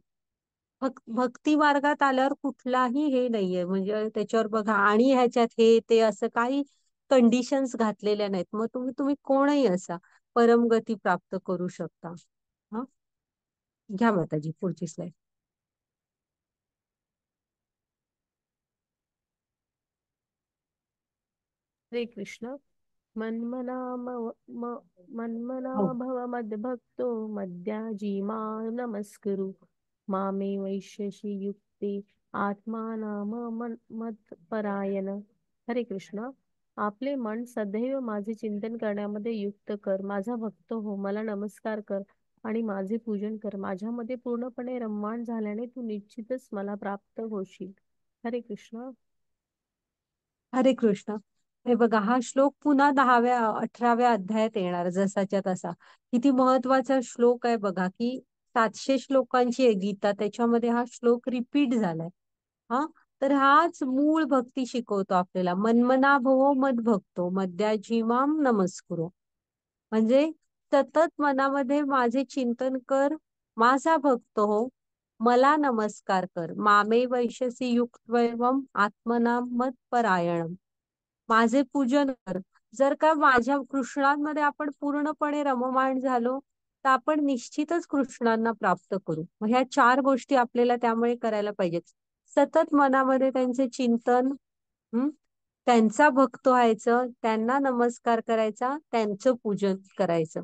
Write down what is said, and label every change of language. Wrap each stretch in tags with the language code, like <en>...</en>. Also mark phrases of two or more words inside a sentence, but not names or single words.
<mr>भक्ती मार्गात आल्यावर कुठलाही हे नाहीये, म्हणजे त्याच्यावर बघा आणि ह्याच्यात हे ते असं काही कंडिशन्स घातलेल्या नाहीत. मग तुम्ही तुम्ही कोणही असा परमगती प्राप्त करू शकता. हा, घ्या माताजी पुढची स्लाईड. हरे कृष्ण.</mr> <sa>मन्मना म- मन्मना</sa> <mr>हो.</mr> <sa>भव मद्भक्तो मद्याजी मां नमस्कुरु मामे वैश्यसि युक्ते मत्परायण.</sa> <mr>हरे कृष्ण. आपले मन सदैव माझे चिंतन करण्यामध्ये युक्त कर. माझा भक्त हो, मला नमस्कार कर आणि माझे पूजन कर. माझ्यामध्ये पूर्णपणे रममाण झाल्याने तू निश्चितच मला प्राप्त होशील. हरे कृष्ण. हरे कृष्ण. हे बघा, हा श्लोक पुन्हा 18व्या अध्यायात येणार जसाच्या तसा. किती महत्वाचा श्लोक आहे बघा, की 700 श्लोकांची आहे गीता, त्याच्यामध्ये हा श्लोक रिपीट झालाय. हा, तर हाच मूळ भक्ती शिकवतो आपल्याला.</mr> <sa>मन्मना भवो मद भक्तो मद्याजी माम नमस्कुरो.</sa> <mr>म्हणजे सतत मनामध्ये माझे चिंतन कर, माझा भक्त हो, मला नमस्कार कर.</mr> <sa>मामे वैश्यसी युक्तवैवम आत्मना मत परायणम.</sa> <mr>माझे पूजन कर. जर का माझ्या कृष्णांमध्ये आपण पूर्णपणे रममाण झालो, तर आपण निश्चितच कृष्णांना प्राप्त करू. मग ह्या 4 गोष्टी आपल्याला त्यामुळे करायला पाहिजेत. सतत मनामध्ये त्यांचे चिंतन, हं, त्यांचा भक्त व्हायचं, त्यांना नमस्कार करायचा, त्यांचं पूजन करायचं.</mr>